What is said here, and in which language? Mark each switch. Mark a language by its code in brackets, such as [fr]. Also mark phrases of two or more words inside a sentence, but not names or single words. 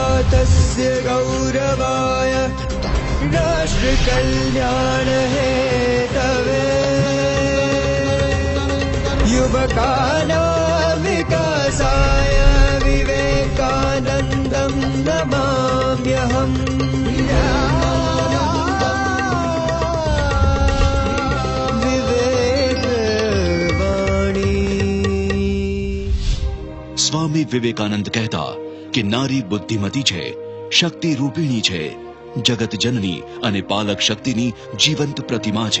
[sa] तस्य गौरवाय राष्ट्र कल्याण हेतवे युवकानां विकासाय विवेकानन्दं नमाम्यहम्। [gu] સ્વામી વિવેકાનંદ કહેતા કે નારી બુદ્ધિમતી છે, શક્તિ રૂપિણી છે, જગત જનની અને પાલક શક્તિની જીવંત પ્રતિમા છે।